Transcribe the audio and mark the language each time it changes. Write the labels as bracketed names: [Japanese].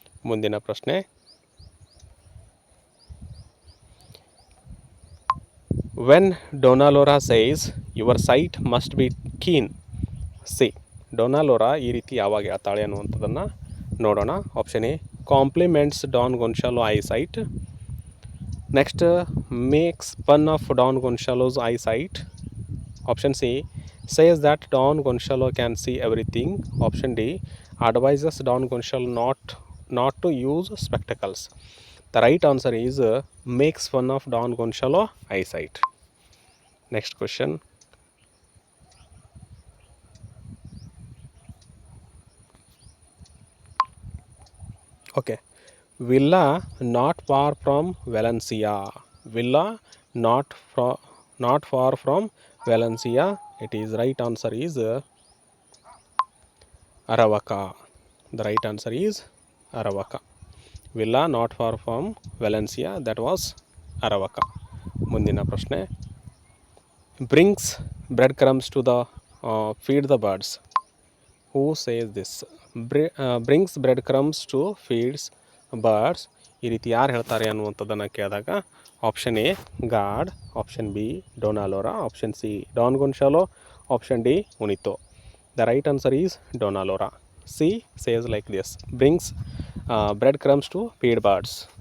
[Kannada] ಮುಂದಿನ ಪ್ರಶ್ನೆ, [English] When Dona Lora says your sight must be keen. [Kannada] C, ಡೊನಾಲೋರಾ ಈ ರೀತಿ ಯಾವಾಗ ಹೇಳ್ತಾಳೆ ಅನ್ನುವಂಥದ್ದನ್ನು ನೋಡೋಣ. [English] Option A, compliments Don Gonçalo eyesight. Next, makes fun of Don Gonçalo's eyesight. Option C, says that Don Gonçalo can see everything. Option D, advises Don Gonçalo not to use spectacles. The right answer is makes fun of Don Gonçalo eyesight. Next question, okay, villa not far from Valencia. Villa not far from Valencia. It is right answer is Aravaca. The right answer is Aravaca. Villa not far from Valencia, that was Aravaca. [Kannada] ಮುಂದಿನ ಪ್ರಶ್ನೆ, [English] brings breadcrumbs to the feed the birds. Who says this? Brings breadcrumbs to feeds birds. [Kannada] ಈ ರೀತಿ ಯಾರು ಹೇಳ್ತಾರೆ ಅನ್ನುವಂಥದ್ದನ್ನು ಕೇಳಿದಾಗ option A god, option B ಡೊನಾಲೋರಾ, option C Don ಗೊಂಶಾಲೋ, option D ಉನಿತೋ. [English] The right answer is Dona Lora. C says like this, brings breadcrumbs to feed birds.